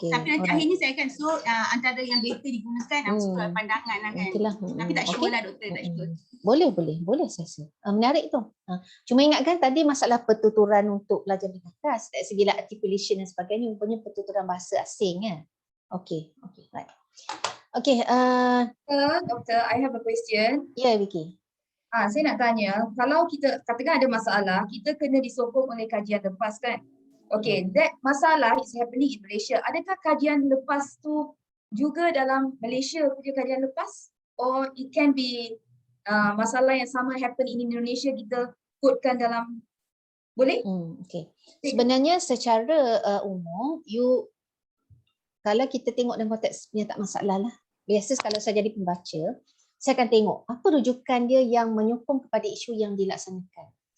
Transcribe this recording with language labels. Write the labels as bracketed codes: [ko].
[ms] Tapi nanti akhirnya saya akan antara yang better digunakan sesuai pandangan lah kan. Tapi tak sure lah doktor, tak sure. Boleh saya rasa. Menarik tu. Cuma ingatkan tadi masalah pertuturan untuk pelajar menengah atas, dari segi articulation dan sebagainya, rupanya pertuturan bahasa asing ya. Okey, right. Okay, [en] Doktor, I have a question. Vicky. [ms] Saya nak tanya, kalau kita katakan ada masalah, kita kena disokong oleh kajian lepas kan? [en] Okay, that masalah is happening in Malaysia. [ms] Adakah kajian lepas tu juga dalam Malaysia punya kajian lepas? [en] Or it can be [ms] masalah yang sama happen in Indonesia, kita quotekan dalam, boleh? Okay. Sebenarnya secara umum, kalau kita tengok dalam konteks penyataan masalah lah, biasa kalau saya jadi pembaca, saya akan tengok apa rujukan dia yang menyokong kepada isu yang dilaksanakan.